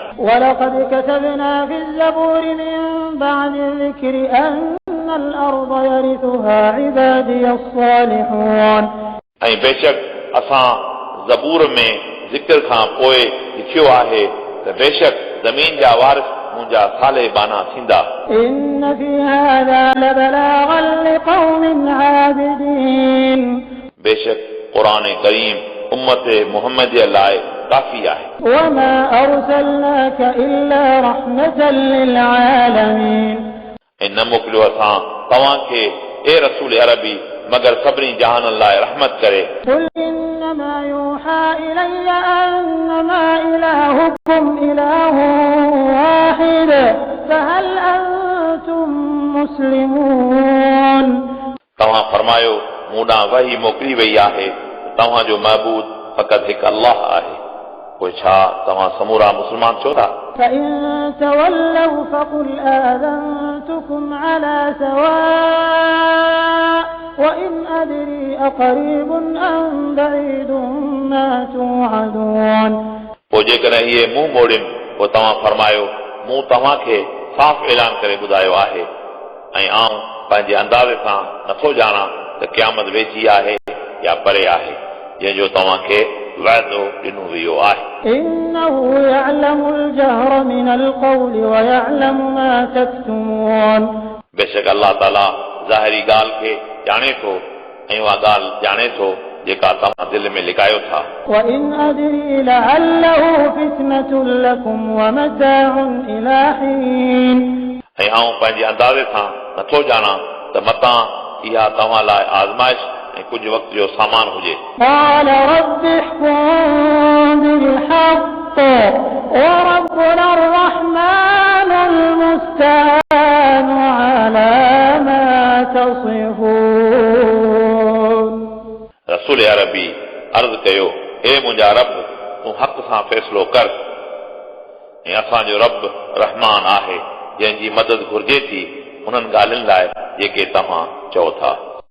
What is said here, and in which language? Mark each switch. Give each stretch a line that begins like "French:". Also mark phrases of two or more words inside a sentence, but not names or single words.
Arabic: ولقد كتبنا في الزبور من بعد الذكر أن الأرض يرثها عبادي الصالحون
Sindhi: ऐं बेशक असां ज़बूर में ज़िक्र खां पोइ लिखियो आहे त बेशक ज़मीन जा वारिस मुंहिंजा साले बाना थींदा
Arabic: إن في هذا لبلاغا لقوم عابدين
Sindhi: बेशक क़ुरान करीम उम्मत मुहम्मद लाइ काफ़ी आहे
Arabic: وما أرسلناك إلا رحمة للعالمين
Sindhi: ऐं न मोकिलियो असां तव्हांखे ए रसूल अरबी मगर सभिनी जहाननि लाइ रहमत करे
Arabic: قل إنما يوحى إلي أنما إلهكم إله واحد فهل أنتم مسلمون
Sindhi: तव्हां फरमायो मूं ॾांहुं वही मोकिली वई आहे तव्हांजो महबूद फ़क़ति हिकु अल्लाह आहे पोइ छा तव्हां समूरा मुस्लमान छो था
Arabic: فإن تولوا فقل آذنتكم على سواء وإن أدري أقريب أم بعيد ما توعدون
Sindhi: पोइ जेकॾहिं इहे मुंहुं मोड़ियुनि पोइ तव्हां फरमायो मूं तव्हांखे साफ़ ऐलान करे ॿुधायो आहे ऐं आउं पंहिंजे अंदाज़े सां नथो ॼाणां त क़यामत वेझी आहे या परे आहे जंहिंजो तव्हांखे वाइदो ॾिनो वियो आहे
Arabic: إنه يعلم الجهر من القول ويعلم ما تكتمون
Sindhi: बेशक अल्लाह ताला ज़ाहिरी ॻाल्हि खे ॼाणे थो ऐं उहा ॻाल्हि ॼाणे थो जेका तव्हां दिलि में लिकायो था
Arabic: وإن أدري لعله فتنة لكم ومتاع إلى حين
Sindhi: ऐं आउं पंहिंजे अंदाज़े सां नथो ॼाणां त मतां इहा तव्हां लाइ आज़माइश ऐं कुझु वक़्त जो सामान हुजे
Arabic: قال رب احكم بالحق وربنا الرحمن المستعان على ما تصفون
Sindhi: रसूल अरबी अर्ज़ कयो हे मुंहिंजा रब तूं हक़ सां फ़ैसिलो कर ऐं असांजो रब रहमान आहे जंहिंजी मदद घुर्जे थी उन्हनि ॻाल्हियुनि लाइ जेके तव्हां चओ था